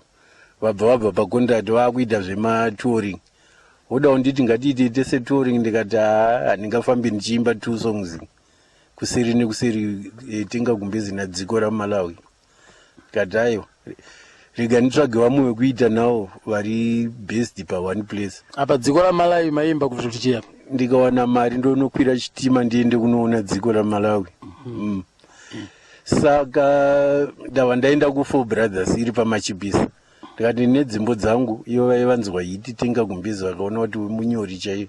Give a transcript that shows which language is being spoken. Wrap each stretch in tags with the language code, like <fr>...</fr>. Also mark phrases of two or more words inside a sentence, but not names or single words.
<sn>Vabva pacontract vakuita zvematouring. Voda kunditi ngatiite tese touring. Ndikati handingafambi ndichiimba 2 songs kuseri nekuseri tenga gumbezi nadziko raMalawi. Ndikati aiwa rega nditsvage vamwe vekuita nawo vari best pa1 place. Apa dziko raMalawi maimba kuti tichiya. Ndikawana mari ndonokwira chitima ndiende kunoona dziko raMalawi. Saka ndava ndaenda ku4 brothers iri paMachipisa. Ndikati nedzimbo dzangu ivo vaivanzwa hiti tenga gumbezi vakaona kuti munyori chaivo.</sn>